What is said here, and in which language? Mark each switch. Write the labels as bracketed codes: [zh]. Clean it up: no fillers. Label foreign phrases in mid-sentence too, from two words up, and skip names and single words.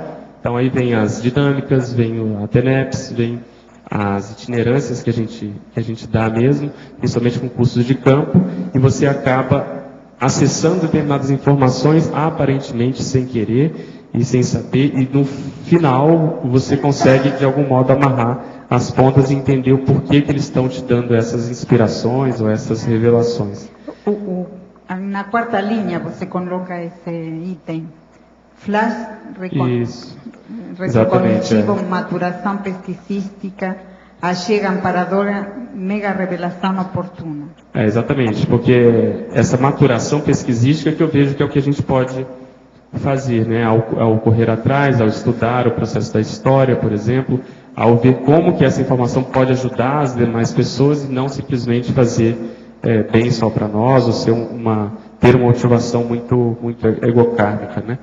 [pt] Então aí vem as dinâmicas, vem a TENEPS, vem as itinerâncias que a gente dá mesmo, principalmente com cursos de campo, e você acaba acessando determinadas informações aparentemente sem querer e sem saber, e no final você consegue de algum modo amarrar as pontas e entender o porquê que eles estão te dando essas inspirações ou essas revelações. Na quarta linha você coloca esse item. Flash retrocognitivo, maturação pesquisística, achega amparadora, mega revelação oportuna. Exatamente, porque essa maturação pesquisística que eu vejo que é o que a gente pode fazer, né? Ao correr atrás, ao estudar o processo da história, por exemplo, ao ver como que essa informação pode ajudar as demais pessoas e não simplesmente fazer bem só para nós, ou ter uma motivação muito egocármica, né?